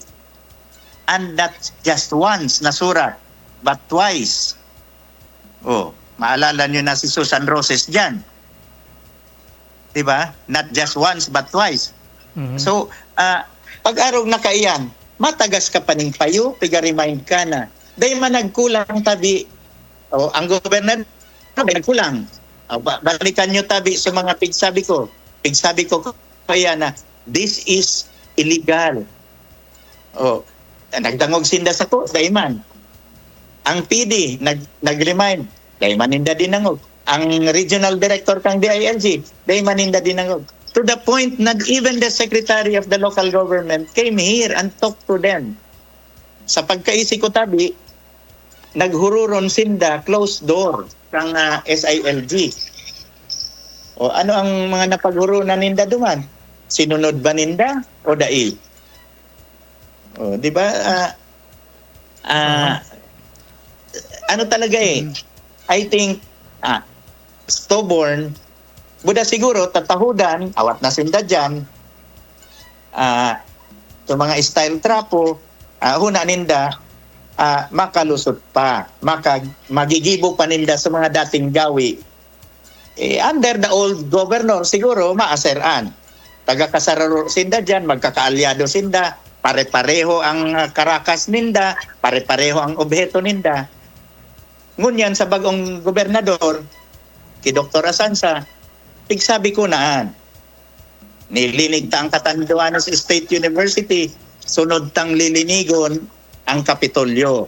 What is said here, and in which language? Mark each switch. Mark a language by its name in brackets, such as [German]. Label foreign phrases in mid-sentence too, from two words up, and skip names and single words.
[English] And not just once [Bikol] na surat, [English] but twice. [Bikol] Oh, maalala nyo na si Susan Roses dyan. Diba? [English] Not just once, but twice. Mhm. [Bikol] So, pag-araw na kaiyan, matagas ka pa ning payo, piga-remind ka na. Dahil man nagkulang tabi, ang gobernador, nagkulang. Balikan nyo tabi sa mga pigsabi ko. Pigsabi ko kaya na, [English] this is illegal. [Bikol] Nagdangog sinda sa ko, dahil man. Ang PD, nag-remind, dahil man ninda dinangog. Ang regional director kang DILG, dahil man ninda dinangog. To the point na [English] even the secretary of the local government came here and talked to them. [Bikol] Sa pagkaisi ko tabi, naghururon sinda [English] closed door [Bikol] kang SILG. O ano ang mga napaghurunan ninda duman? Sinunod ba ninda o dai? O di ba? Ano talaga [English] I think stubborn. [Bikol] Buda siguro tatahudan, awat na sinda dyan. So mga style trapo, huna ninda, makalusot pa, magigibo pa ninda [Filipino] sa mga dating gawi. [English] Under the old governor, [Bikol] siguro maaseran. Taga-kasararo sinda dyan, magkakaalyado sinda, pare-pareho ang karakas ninda, pare-pareho ang objeto ninda. Ngunyan sa bagong gobernador, ki Dr. Asansa, pigsabi ko naan, nilinig ta ang Catanduanes State University, sunod tang lilinigon ang Kapitolyo.